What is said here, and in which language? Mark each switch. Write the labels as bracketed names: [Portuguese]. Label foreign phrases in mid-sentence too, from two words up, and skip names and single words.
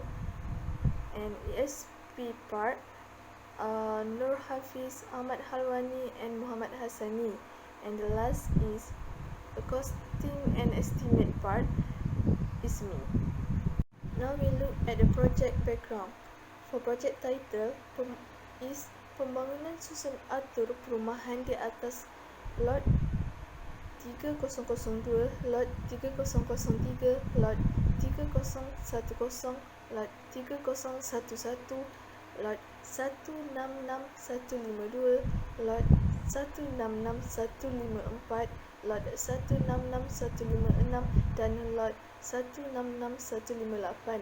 [English] And ESP part, Nur Hafiz, Ahmad Halwani and Muhammad Hassani. And the last is the costing and estimate part is me. Now we look at the project background. For project title is [Malay] Pembangunan Susun Atur Perumahan di atas lot 3002, lot 3003, lot 3010, lot 3011, lot 166152, lot 166154, lot 166156 dan lot 166158.